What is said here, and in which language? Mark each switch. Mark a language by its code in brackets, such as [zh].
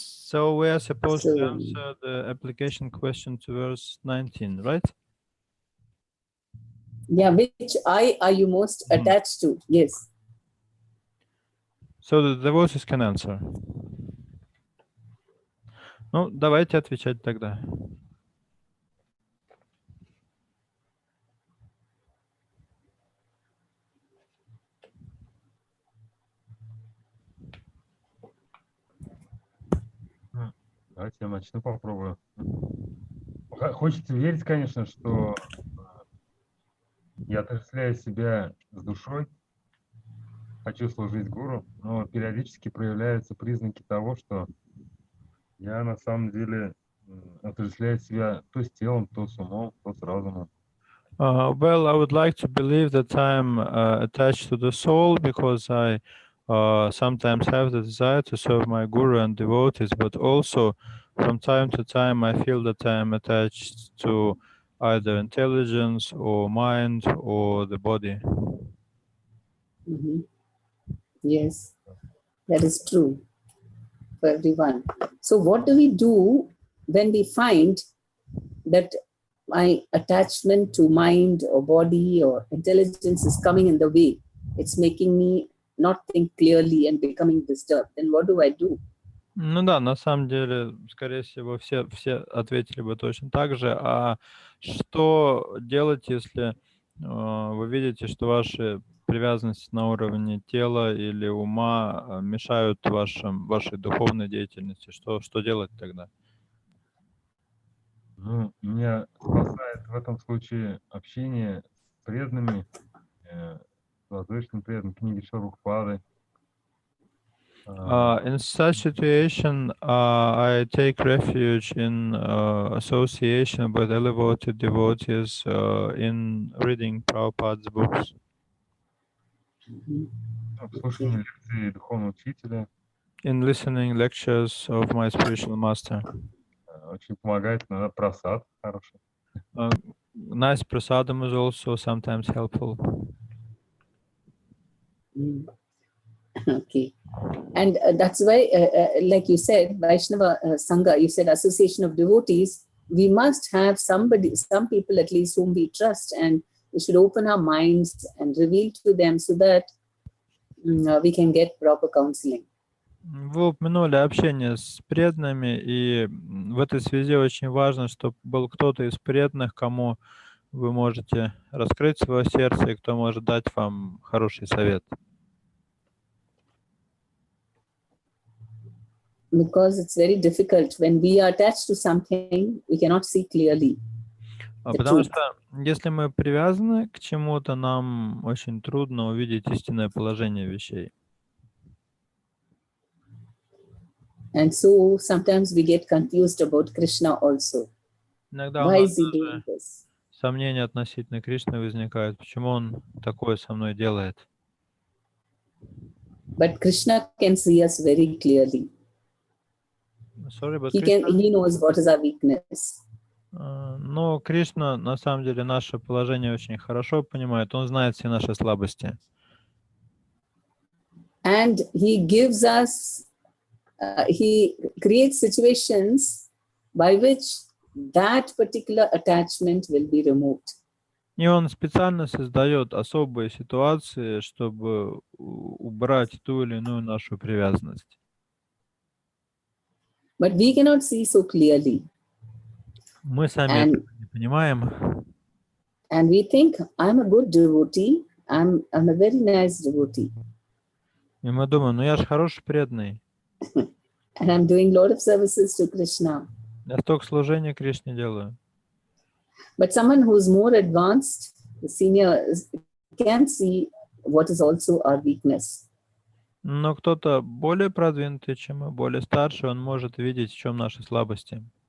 [en] So we are supposed to So- answer the application question to verse 19, right? Yeah, which eye are you most attached to? Yes. So the voices can answer. [ru] Ну, давайте отвечать тогда. Давайте я начну, попробую. Хочется верить, конечно, что я отождествляю себя с душой, хочу служить гуру, но периодически проявляются признаки того, что я на самом деле отождествляю себя то с телом, то с умом, то с разумом. [en] Well, I would like to believe that I'm attached to the soul because I sometimes have the desire to serve my guru and devotees, but also from time to time I feel that I am attached to either intelligence or mind or the body. Mhm. Yes, that is true for everyone. So what do we do when we find that my attachment to mind or body or intelligence is coming in the way? It's making me not think clearly and becoming disturbed. Then what do I do? [ru] Ну да, на самом деле, скорее всего, все ответили бы точно так же. А что делать, если вы видите, что ваши привязанности на уровне тела или ума мешают вашей духовной деятельности? Что делать тогда? Ну, меня спасает в этом случае общение с преданными, с возвышенными преданными, книги Шарукпады. [en] In such situation, I take refuge in association with elevated devotees in reading Prabhupada's books. [ru] В слушании лекций духовного учителя [en] In listening lectures of my spiritual master. [ru] очень помогает, иногда просад хороший. [en] Nice prasadam is also sometimes helpful. Okay. And that's why, like you said, Vaishnava Sangha, you said association of devotees, we must have some people at least whom we trust, and we should open our minds and reveal to them so that we can get proper counseling. [ru] Вы упомянули общение с преданными, и в этой связи очень важно, чтобы был кто-то из преданных, кому вы можете раскрыть свое сердце, и кто может дать вам хороший совет. [en] Because it's very difficult when we are attached to something, we cannot see clearly. [ru] Потому что если мы привязаны к чему-то, нам очень трудно увидеть истинное положение вещей. [en] And so sometimes we get confused about Krishna also. [ru] Иногда у [en] Why [ru] нас [en] is he doing [ru] даже [en] this? [ru] сомнения относительно Кришны возникают. Почему он такое со мной делает? [en] But Krishna can see us very clearly. Sorry, but He knows what is our weakness. [ru] Но Кришна на самом деле наше положение очень хорошо понимает. Он знает все наши слабости. [en] And he gives us, he creates situations by which that particular attachment will be removed. [ru] И он специально создает особые ситуации, чтобы убрать ту или иную нашу привязанность. [en] But we cannot see so clearly. [ru] Мы сами [en] And, [ru] этого не понимаем. [en] and we think, I'm a good devotee, I'm a very nice devotee, [ru] И мы думаем, ну я же хороший преданный. [en] and I'm doing a lot of services to Krishna. [ru] Я столько служения Кришне делаю. [en] But someone who's more advanced, the senior, can see what is also our weakness. [ru] Но кто-то более продвинутый, чем мы, более старший, он может видеть, в чем наши слабости.